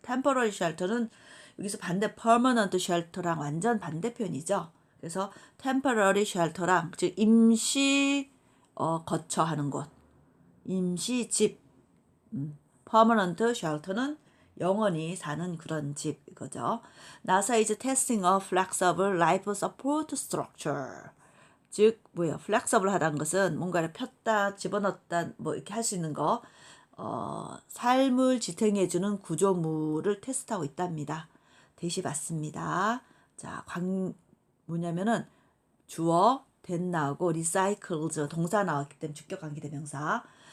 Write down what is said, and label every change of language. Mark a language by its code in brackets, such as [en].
[en] temporary shelter [ko] 는 여기서 반대 [en] permanent shelter [ko] 랑 완전 반대편이죠. 그래서 [en] temporary shelter [ko] 랑 즉 임시 거처하는 곳, 임시 집, [en] permanent shelter [ko] 는 영원히 사는 그런 집 이거죠. [en] NASA is testing a flexible life support structure. [ko] 즉 뭐예요? flexible 하다는 것은 뭔가를 폈다 집어넣었다 뭐 이렇게 할 수 있는 거 삶을 지탱해주는 구조물을 테스트하고 있답니다. 대시 받습니다. 자, 뭐냐면은 주어 된 나오고 recycled 동사 나왔기 때문에 주격 관계 대명사.